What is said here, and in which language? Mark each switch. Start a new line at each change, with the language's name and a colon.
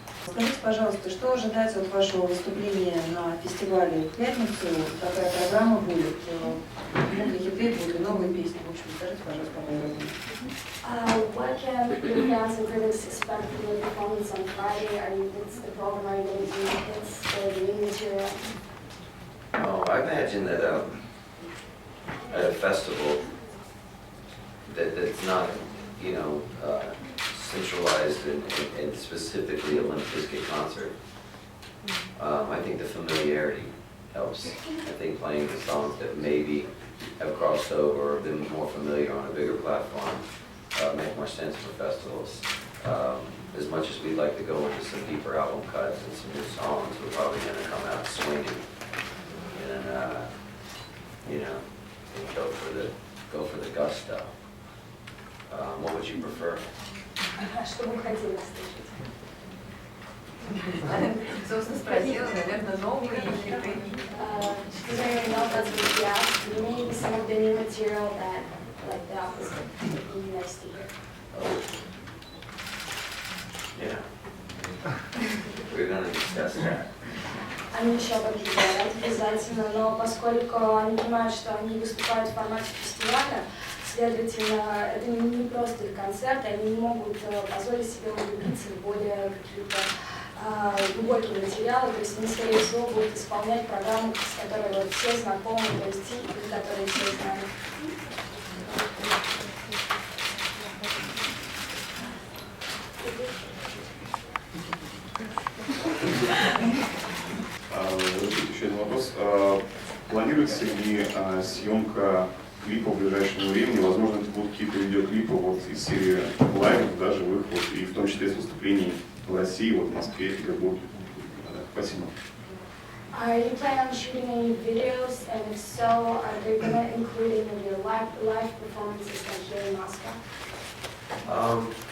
Russian: Скажите, пожалуйста, что ожидать от вашего выступления на фестивале в пятницу? Какая программа будет? Много хиты будут и новые песни. В общем, скажите, пожалуйста, поподробнее.
English: What can your fans and critics expect from your performance on Friday? What's the program? Are you going to do hits or the new material? Oh, I imagine that at a festival that's not, you know, centralized and specifically a Limp Bizkit concert. I think the familiarity helps. I think playing the songs that maybe have crossed over or been more familiar on a bigger platform make more sense for festivals. As much as we'd like to go into some deeper album cuts and some new songs, we're probably going to come out swinging and you know, go for the gusto. What would you prefer?
Russian: Что вы хотели услышать? Собственно, спросила, наверное, новые хиты.
English: Because I already know that's what you asked. Maybe some of the new material that, like the opposite, would be nice to hear. Yeah. We're gonna discuss that.
Russian: Они еще об этом говорят обязательно, но поскольку они понимают, что они выступают в формате фестиваля, следовательно, это не просто их концерт, они не могут позволить себе углубиться в более какие-то глубокие материалы, то есть они, скорее всего, будут исполнять программу, с которой вот все знакомы, то есть и которые все знают. Еще один вопрос. Планируется ли съемка клипа в ближайшем времени? Возможно, это будут какие-то видеоклипы вот из серии лайвов, даже живых, вот, и в том числе с выступлений в России, вот, в Москве, в Петербурге. Спасибо.
English: Are you planning on shooting any videos, and if so, are they going to include any of your live performances like here in Moscow?